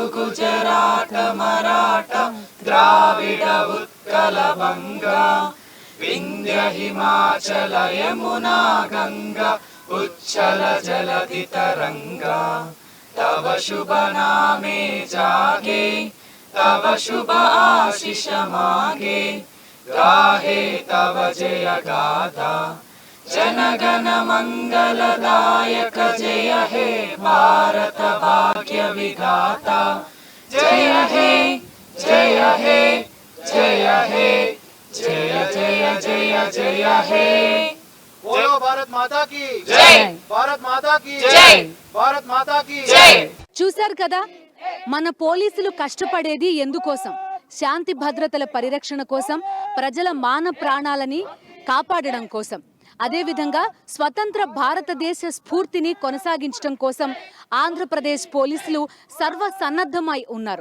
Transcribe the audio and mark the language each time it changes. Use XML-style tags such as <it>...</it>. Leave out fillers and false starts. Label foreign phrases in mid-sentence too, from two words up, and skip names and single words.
<bn>গুজরাট মারাঠা দ্রাবিড় উৎকল বঙ্গ বিন্ধ্য হিমাচল যমুনা গঙ্গা উচ্ছল জলধি তরঙ্গ তব শুভ নামে জাগে তব শুভ আশিস মাগে গাহে তব জয় গাথা জনগণ মঙ্গলদায়ক জয় হে ভারত ভাগ্য বিধাতা জয় হে জয় হে জয় হে জয় জয় জয় জয় হে</bn> <hi>बोलो भारत माता की जय भारत माता की जय भारत माता की जय.</hi> <te>చూశారు కదా, మన పోలీసులు కష్టపడేది ఎందుకోసం? శాంతి భద్రతల పరిరక్షణ కోసం, ప్రజల మాన ప్రాణాలని కాపాడడం కోసం. అదేవిధంగా స్వతంత్ర భారతదేశ స్ఫూర్తిని కొనసాగించడం కోసం ఆంధ్రప్రదేశ్ పోలీసులు సర్వసన్నద్ధమై ఉన్నారు.</te>